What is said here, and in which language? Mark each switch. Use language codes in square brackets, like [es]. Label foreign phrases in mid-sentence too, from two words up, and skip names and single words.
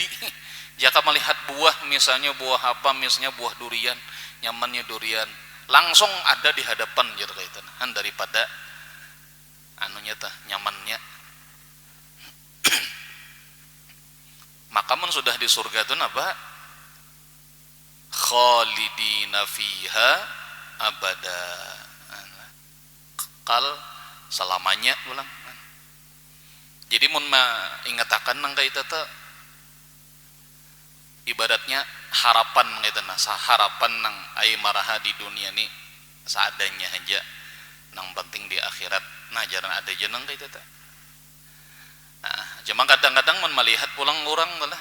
[bjn] Jika melihat buah, misalnya buah apa, misalnya buah durian, nyamannya durian, langsung ada di hadapan gitu kaitan. Daripada anunya tah nyamannya. Maka mun sudah di surga itu apa? [ar] خالدين فيها أبدا. [bjn] Kekal selamanya ulang. Jadi mun ingatakan nang kaita teh ibaratnya harapan gitu nah, harapan nang ai maraha di dunia ni seadanya aja, nang penting di akhirat. Nah, jarang ada aja nang kaita teh. Nah, cuma kadang-kadang mun melihat pulang orang lah.